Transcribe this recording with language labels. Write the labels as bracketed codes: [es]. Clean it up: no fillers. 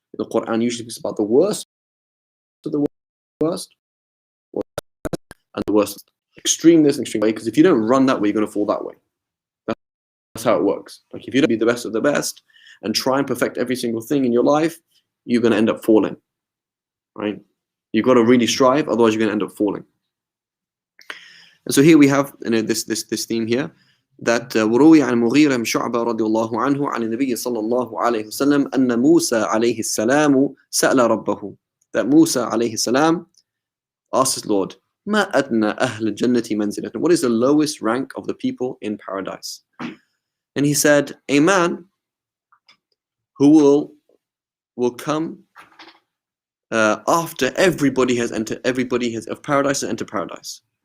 [en] The Quran usually speaks about the worst of the worst and the worst. Extreme this and extreme way, because if you don't run that way, you're going to fall that way. That's how it works. Like, if you don't be the best of the best and try and perfect every single thing in your life, you're going to end up falling, right? You've got to really strive, otherwise you're going to end up falling. And so here we have, you know, this theme here, that [ar] وروي عن مغيرة بن شعبة رضي الله عنه عن النبي صلى الله عليه وسلم أن موسى عليه السلام سأل ربه, [en] that Musa عليه السلام asked his Lord, [ar] ما أدنى أهل الجنة منزلة, [en] what is the lowest rank of the people in paradise? And he said, a man who will come after everybody has of paradise and entered paradise.